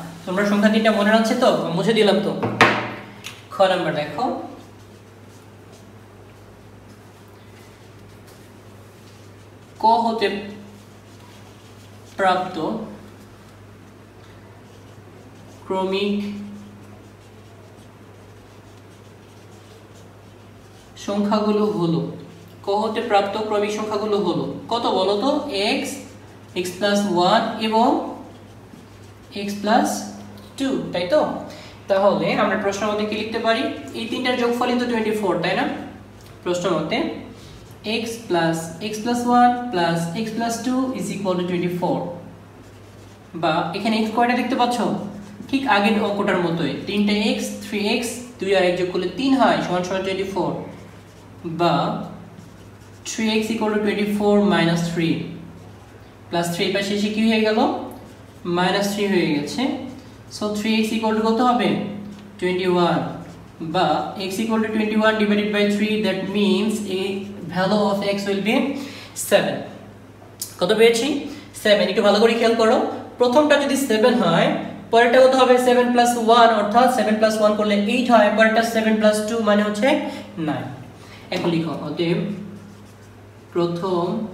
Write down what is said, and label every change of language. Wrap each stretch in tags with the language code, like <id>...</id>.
<bn>তোমরা সংখ্যা 3টা মনে রাখছে তো? মুছে দিলাম তো। খ নাম্বার দেখো, ক হতে প্রাপ্ত ক্রমিক সংখ্যাগুলো হলো, ক হতে প্রাপ্ত ক্রমিক সংখ্যাগুলো হলো কত বলো তো? x, x প্লাস 1 এবং x প্লাস 2, তাই তো? তাহলে আমরা প্রশ্ন মতে কি লিখতে পারি? এই তিনটার যোগফল কিন্তু 24, তাই না? প্রশ্ন মতে</bn> <en>x plus x plus 1 plus x plus 2 is equal to 24।</en> <bn>বা এখানে x কয়টা দেখতে পাচ্ছ? ঠিক আগের অঙ্কটার মতোই, 3টা x, 3x, 2 আর 1 যোগ করলে 3 হয়, সমান সমান 24।</bn> <en>বা 3x equal to 24 minus 3 plus 3</en> <bn>পাশে এসে কি হয়ে গেল? minus 3 হয়ে গেছে। সো</bn> <en>3x equal to</en> <bn>কত হবে? 21।</bn> <en>বা x equal to 21 divided by 3, that means a value of x will be 7।</en> <bn>কত পেয়েছি? 7। একটু ভালো করে খেয়াল করো, প্রথমটা যদি 7 হয়, পরেরটা কত হবে? 7 plus 1, অর্থাৎ 7 plus 1 করলে 8 হয়, পরেরটা 7 plus 2 মানে হচ্ছে 9। এখন লিখো, অতএব প্রথম</bn>